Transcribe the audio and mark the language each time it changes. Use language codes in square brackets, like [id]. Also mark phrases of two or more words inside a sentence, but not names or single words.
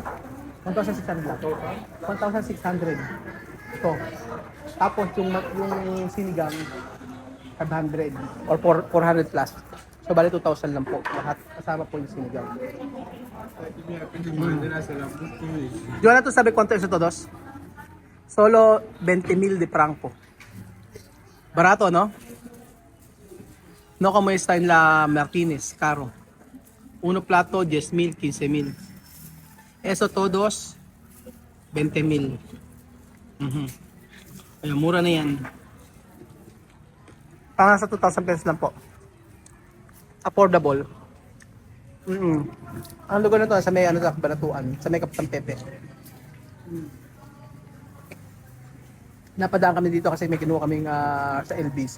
[tl] 1,600 lang. 1,600. Ito. Tapos yung sinigang 500 or 400 plus. So bali 2,000 lang po. Lahat kasama po yung sinigang. [es] Joanna, ¿tú sabes cuánto es esto dos? Solo 20,000 de franco. Barato, ¿no? No como está en la Martínez, caro. Uno plato, 10,000, 15,000. Eso todos, 20,000. [tl] Ay, mura na yan. Parang sa 2,000 pesos lang po. Affordable. Ang lugar na to, sa may ano sa Banatuan, sa may Kapitang Pepe. Napadaan kami dito kasi may kinuha kaming sa LBC.